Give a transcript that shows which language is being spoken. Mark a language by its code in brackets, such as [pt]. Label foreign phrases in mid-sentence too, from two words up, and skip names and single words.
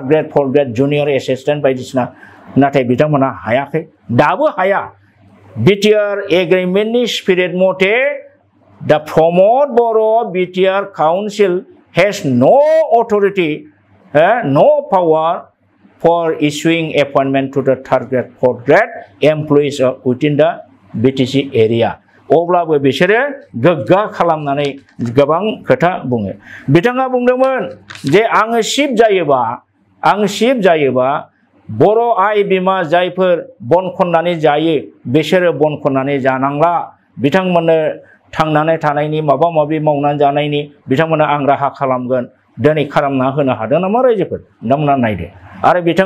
[en] grade fourth grade junior assistant [brx] बायदिसिना नाथाय बिथांमोना हायाखै दाबो हाया बिटिआर एग्रिमेन्टनि स्पिरिट मथे दा प्रमद बर' [en] BTR council has no authority no power for issuing appointment to the third grade fourth grade employees within the BTC area [brx] अब्लाबो बिसोरो गोग्गा खालामनानै गोबां खोथा बुङो बिथाङा बुंदोंमोन जे आङो चिफ जायोबा बर' आइ बिमा जायफोर बन खननानै जायो बिसोरो बन खननानै जानांला बिथांमोननो थांनानै थानायनि माबा माबि मावनानै जानायनि बिथांमोननो आं राहा खालामगोन दिनै खालामना होनो हादों नामा रायजोफोर नोंथांमोना नायदो आरो बिथाङा